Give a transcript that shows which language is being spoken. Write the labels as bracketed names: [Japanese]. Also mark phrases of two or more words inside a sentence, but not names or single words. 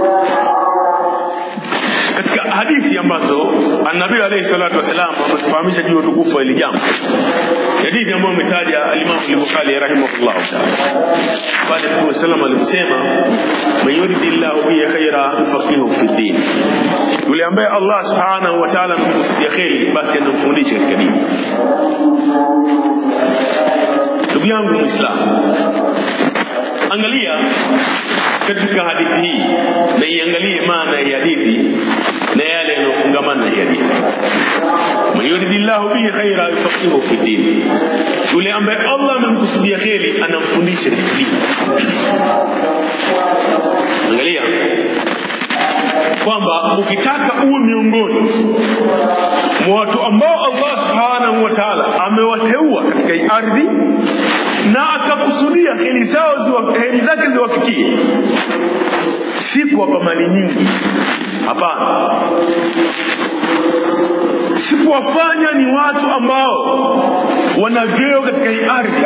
[Swahili] Katika hadithi ambazo An-Nabii [Arabic] عليه الصلاة والسلام [Swahili] ametufahamisha juu ya utukufu wa hili jambo, hadithi ambayo umetaja al-Imam al-Bukhari [Arabic] رحمه الله تعالى, [Swahili] pale Mtume [Arabic] صلى الله عليه وسلم [Swahili] alisema, [Arabic] من يرد الله به خيرا يفقهه في الدين, [Swahili] yule ambaye Allah [Arabic] سبحانه وتعالى [Swahili] amemkusudia khairi basi anamfundisha katika dini. Ndugu yangu Muislamu, angalia katika hadithi hii na iangalie maana ya hadithi na yale yanayofungamana na hadithi. [Arabic] من يرد الله به خيرا يفقهه في الدين, [Swahili] yule ambaye Allah amemkusudia khairi anamfundisha dini. Angalia kwamba ukitaka uwe miongoni mwa watu ambao Allah [Arabic] سبحانه وتعالى [Swahili] amewateua katika hii ardhi na akakusudia heri zake ziwafikie, si kwa mali nyingi, hapana, si kuwafanya ni watu ambao wana vyeo katika hii ardhi.